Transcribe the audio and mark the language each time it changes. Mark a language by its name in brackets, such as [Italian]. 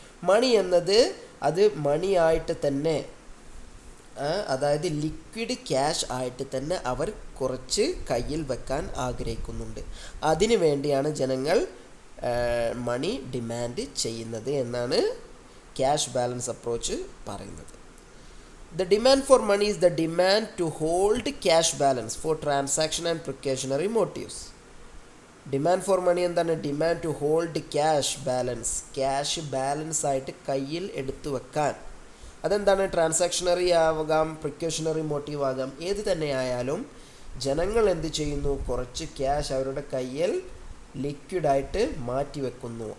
[Malayalam] മണി എന്നത് അത് മണിയായിട്ട് തന്നെ, അതായത് ലിക്വിഡ് ക്യാഷ് ആയിട്ട് തന്നെ അവർ കുറച്ച് കയ്യിൽ വെക്കാൻ ആഗ്രഹിക്കുന്നുണ്ട്. അതിനു വേണ്ടിയാണ് ജനങ്ങൾ മണി ഡിമാൻഡ് ചെയ്യുന്നത് എന്നാണ് ക്യാഷ് ബാലൻസ് അപ്രോച്ച് പറയുന്നത്. [English] The demand for money is the demand to hold cash balance for transaction and precautionary motives. Demand for money എന്താണ്? Demand to hold cash balance [Malayalam] ആയിട്ട് കയ്യിൽ എടുത്തു വെക്കാൻ. അതെന്താണ്? ട്രാൻസാക്ഷണറി ആവാം, പ്രിക്കോഷണറി മോട്ടീവ് ആകാം, ഏത് തന്നെ ആയാലും ജനങ്ങൾ എന്ത് ചെയ്യുന്നു? കുറച്ച് ക്യാഷ് അവരുടെ കയ്യിൽ ലിക്വിഡായിട്ട് മാറ്റി വെക്കുന്നു.